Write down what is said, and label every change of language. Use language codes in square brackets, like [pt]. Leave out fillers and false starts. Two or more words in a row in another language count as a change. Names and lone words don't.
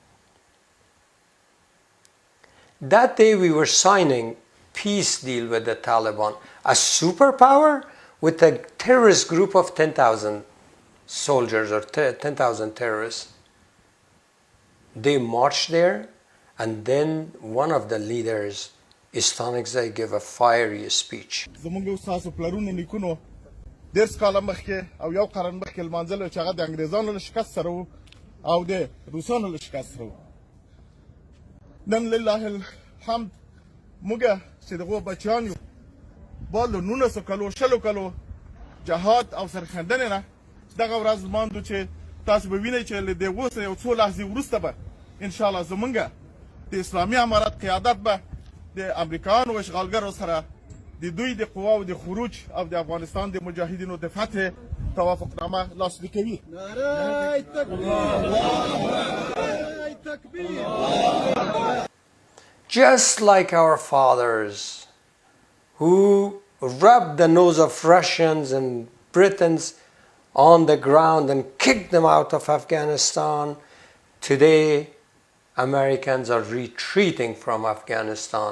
[en] That day we were signing peace deal with the Taliban, a superpower with a terrorist group of 10,000 soldiers or 10,000 terrorists. They marched there, and then one of the leaders, Istanbul, gave a fiery speech. [ps] درس کاله مخکې او یو قرن مخکې لمانځل چې هغه د انګریزانو له شکست سره و او د روسانو له شکست سره و نن [ar] لله الحمد [ps] موږ چې دغو بچیان یو با له 1900 کلو شلو کلو جهاد او سرښندنې نه دغه ورځ لمانځو چې تاسو به وینئ چې له دغو څخه یو څو لحظې وروسته به انشاءالله زموږ د اسلامي امارت قیادت به د امریکایانو اشغالګرو سره د دوی د قواو د خروج او د افغانستان د مجاهدینو د فتح توافقنامه لاسلیک کوي. [en] Just like our fathers who rubbed the nose of Russians and Britons on the ground and kicked them out of Afghanistan, today Americans are retreating from Afghanistan.